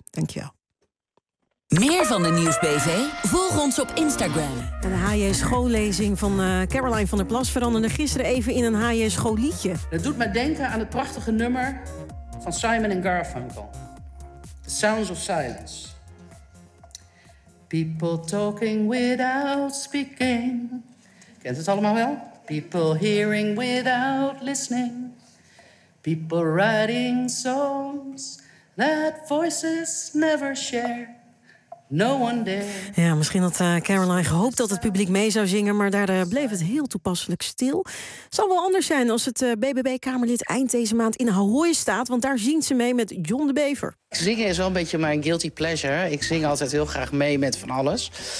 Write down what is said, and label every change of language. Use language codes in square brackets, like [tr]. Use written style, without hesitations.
[nl] Dank je wel. Meer van de Nieuwsbv? Volg ons op Instagram. De HJ schoollezing van Caroline van der Plas veranderde gisteren even in een HJ schoolliedje. Dat doet mij denken aan het prachtige nummer van Simon en Garfunkel, The Sounds of Silence. [en] People talking without speaking. [nl] Kent het allemaal wel? [en] People hearing without listening. People writing songs that voices never share. No one dare. [nl] Ja, misschien had Caroline gehoopt dat het publiek mee zou zingen, maar daar bleef het heel toepasselijk stil. Het zal wel anders zijn als het BBB-Kamerlid eind deze maand in Ahoy staat, want daar zien ze mee met John de Bever. Zingen is wel een beetje mijn guilty pleasure. Ik zing altijd heel graag mee met van alles.